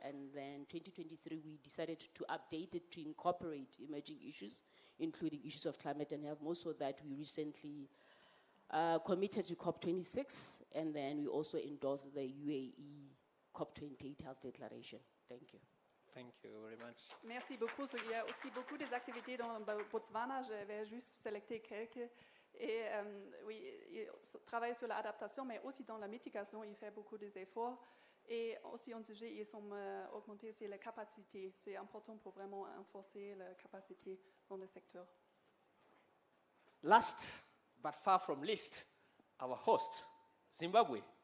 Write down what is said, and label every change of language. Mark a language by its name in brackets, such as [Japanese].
[English] And then 2023, we decided to update it to incorporate emerging issues, including issues of climate and health, more so that we recently committed to COP26, and then we also endorsed the UAE COP28 Health Declaration. Thank you. Thank you very much. [French] Merci beaucoup. So, il y a aussi beaucoup des activités dans le Botswana. Je vais juste sélecter quelques. Et oui, il travaille sur l'adaptation, mais aussi dans la mitigation, il fait beaucoup d'efforts. Et aussi un sujet, ils ont augmenté, c'est la capacité. C'est important pour vraiment renforcer la capacité dans le secteur. [English] Last, but far from least, our host, Zimbabwe.